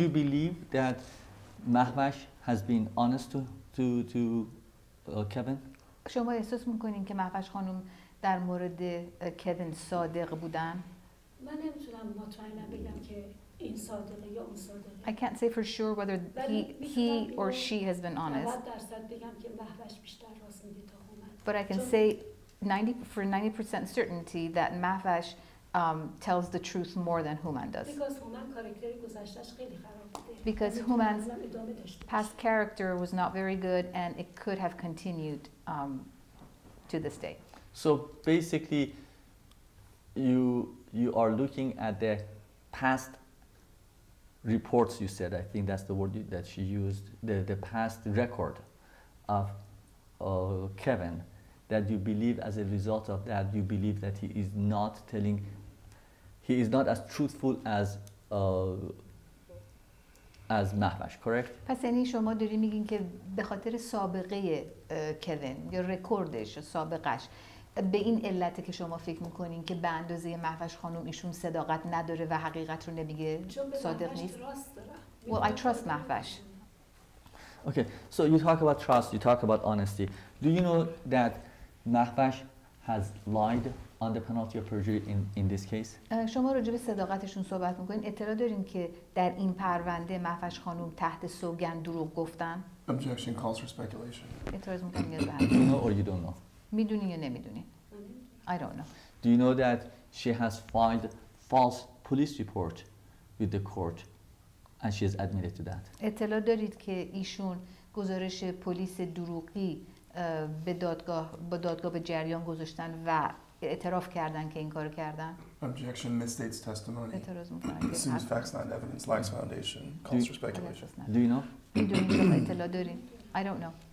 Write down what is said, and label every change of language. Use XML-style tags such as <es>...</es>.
<en>you believe that Mahvash has been honest to Kevin?</en> <fa>شما احساس میکنین که مهوش خانم در مورد کوین صادق بودن؟ من نمیتونم مطمئنا بگم که این صادقه یا اون صادقه.</fa> <en>I can't say for sure whether he or she has been honest.</en> <fa>90% بگم که مهوش بیشتر راست میگه تا هومن.</fa> <en>But I can say 90% certainty that Mahvash tells the truth more than Human does. Because</en> <fa>هومن کاراکتر گذشته‌اش خیلی خراب بوده.</fa> <en>Because</en> <fa>اگه</fa> <en>Human's</en> <fa>هنوزم ادامه داشته باشه.</fa> <en>past character was not very good and it could have continued to this day. So basically, you are looking at the past reports, you said, I think that's the word that she used, the past record of Kevin, that you believe as a result of that, you believe that he is not as truthful as Mahvash, correct?</en> <fa>پس یعنی شما داری میگین که به خاطر سابقه کوین یا رکوردش یا سابقش به این علته که شما فکر میکنین که به اندازه مهوش خانم ایشون صداقت نداره و حقیقت رو نمیگه، صادق نیست.</fa> <en>Well, I trust Mahvash. Okay, so you talk about trust, you talk about honesty. Do you know that Mahvash has lied on the penalty of perjury in this case?</en> <fa>شما راجع به صداقتشون صحبت میکنین. اطلاع دارین که در این پرونده مهوش خانم تحت سوگند دروغ گفتن؟</fa> <en>Objection calls for speculation.</en> <fa>اعتراض میکنین یا</fa> <en>Do you know or you don't know?</en> <fa>میدونین یا نمیدونین؟</fa> <en>I don't know. Do you know that she has filed false police report with the court and she has admitted to that?</en> <fa>اطلاع دارید که ایشون گزارش پلیس دروغی به دادگاه به جریان گذاشتن و اعتراف کردن که این کارو کردن؟</fa> <en>Objection misstates testimony.</en> <fa>اعتراض میکنن</fa> <en>Assumes facts not evidence, lacks foundation, calls for speculation. Do you know?</en> <fa>میدونین شما اطلاع دارین؟</fa> <en>I don't know.</en>